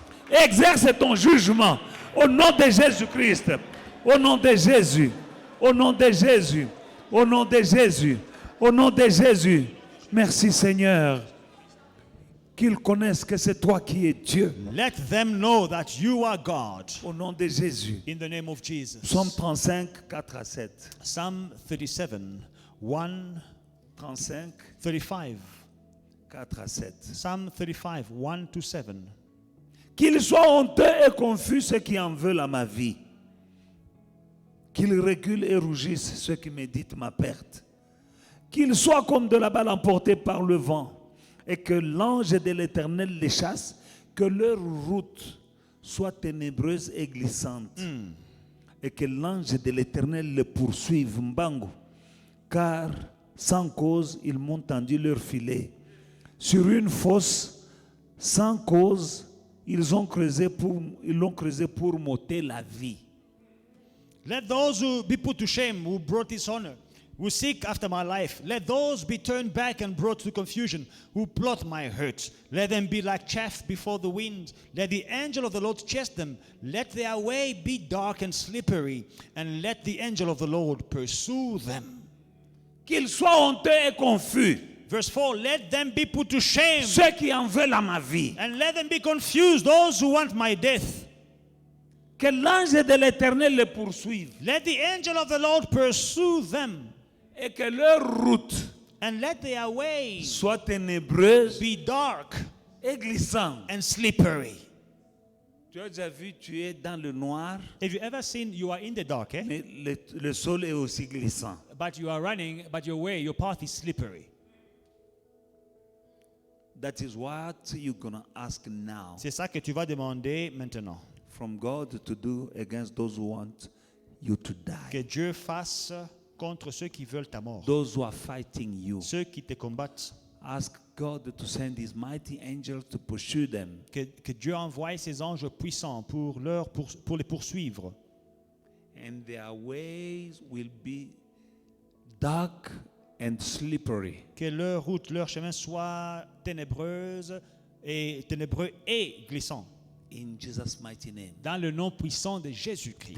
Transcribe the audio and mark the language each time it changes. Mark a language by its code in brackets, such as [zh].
[fr] Exerce ton jugement. Au nom de Jésus-Christ. Au nom de Jésus. Au nom de Jésus. Au nom de Jésus. Au nom de Jésus. Merci Seigneur. Qu'ils connaissent que c'est toi qui es Dieu. [en] Let them know that you are God. [fr] Au nom de Jésus. [en] In the name of Jesus. [fr] Psaume 35, 4 à 7. [en] Psalm 37, 1, 35, 35. [fr] 4 à 7. [en] Psalm 35, 1 to 7. [fr] Qu'ils soient honteux et confus ceux qui en veulent à ma vie. Qu'ils reculent et rougissent ceux qui méditent ma perte. Qu'ils soient comme de la balle emportée par le vent, et que l'ange de l'Éternel les chasse, que leur route soit ténébreuse et glissante, et que l'ange de l'Éternel les poursuive, Mbango, car sans cause ils m'ont tendu leur filet. Sur une fosse, sans cause, ils l'ont creusé pour m'ôter la vie. [en] Let those who be put to shame, who brought dishonor, who seek after my life, let those be turned back and brought to confusion, who plot my hurt. Let them be like chaff before the wind. Let the angel of the Lord chase them. Let their way be dark and slippery, and let the angel of the Lord pursue them. [fr] Qu'ils soient honteux et confus, [en] Verse 4, let them be put to shame, [fr] ceux qui en veulent à ma vie. [en] and let them be confused, those who want my death. [fr] Que l'ange de l'Éternel les poursuive, [en] Let the angel of the Lord pursue them, [fr] et que leur route [en] and let their way [fr] soit ténébreuse [en] be dark [fr] et glissante. [en] and slippery. [fr] Tu as déjà vu, tu es dans le noir, [en] Have you ever seen you are in the dark, eh? [fr] mais le sol est aussi glissant. [en] But you are running, but your path is slippery. That is what you're going to ask now [fr] C'est ça que tu vas demander maintenant. [en] from God to do against those who want you to die. [fr] Que Dieu fasse contre ceux qui veulent ta mort. [en] Those who are fighting you. [fr] Ceux qui te combattent. [en] Ask God to send his mighty angels to pursue them. [fr] Que Dieu envoie ses anges puissants pour les poursuivre. [en] And their ways will be dark and slippery. [fr] Que leur route, leur chemin soit ténébreux et glissant. [en] In Jesus' mighty name. [fr] Dans le nom puissant de Jésus-Christ.